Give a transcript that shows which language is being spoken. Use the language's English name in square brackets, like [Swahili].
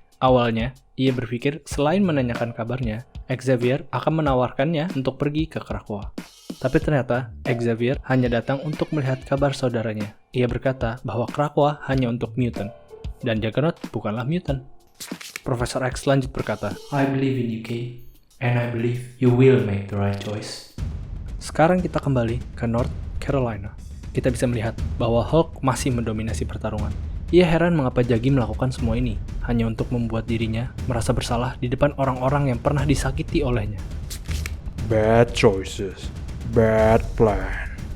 [Indonesian] Awalnya, ia berpikir selain menanyakan kabarnya, Xavier akan menawarkannya untuk pergi ke Krakoa. Tapi ternyata, Xavier hanya datang untuk melihat kabar saudaranya. Ia berkata bahwa Krakoa hanya untuk mutant, dan Juggernaut bukanlah mutant. Profesor X lanjut berkata, [English] "I believe in you, Kay, and I believe you will make the right choice." [Indonesian] Sekarang kita kembali ke North Carolina. Kita bisa melihat bahwa Hulk masih mendominasi pertarungan. Ia heran mengapa Jagi melakukan semua ini, hanya untuk membuat dirinya merasa bersalah di depan orang-orang yang pernah disakiti olehnya. [English] Bad choices, bad plan.